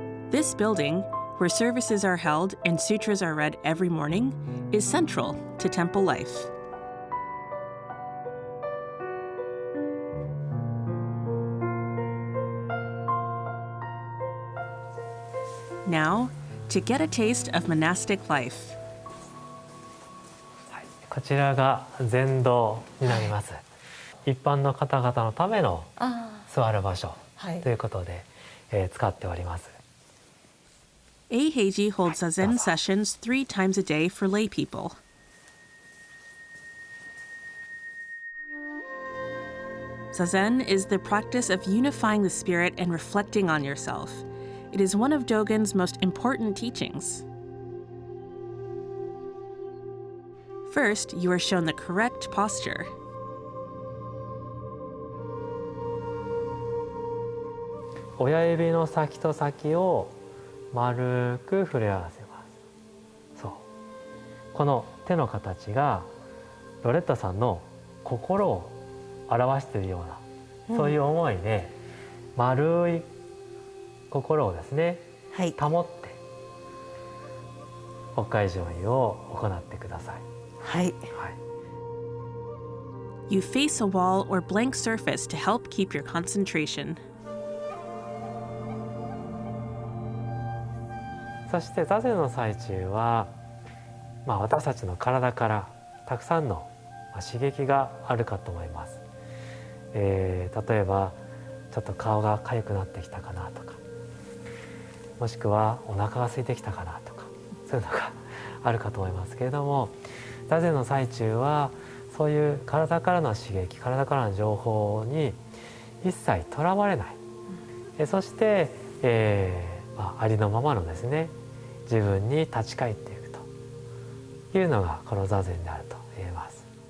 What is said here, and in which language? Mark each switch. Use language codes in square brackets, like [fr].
[en] This building, where services are held and sutras are read every morning, is central to temple life. Now, to get a taste of monastic life. [ja] こちらが禅堂になります。一般の方々のための座る場所ということで、使っております。 [en] Eiheiji holds zazen sessions 3 times a day for lay people. Zazen is the practice of unifying the spirit and reflecting on yourself. It is one of Dogen's most important teachings. First, you are shown the correct posture. [ja] 親指の先と先を丸く触れ合わせます。そう。この手の形がロレッタさんの心を表しているような、そういう思いで丸い心をですね、保って北海上位を行ってください。はい。 [en] You face a wall or blank surface to help keep your concentration. [ja] そして座禅の最中は、私たちの体からたくさんの刺激があるかと思います。例えばちょっと顔が痒くなってきたかなとか、もしくはお腹が空いてきたかなとか、そういうのがあるかと思いますけれども、座禅の最中はそういう体からの刺激、体からの情報に一切とらわれない、そして、ありのままのですね、自分に立ち返っていくというのがこの座禅であると言えます。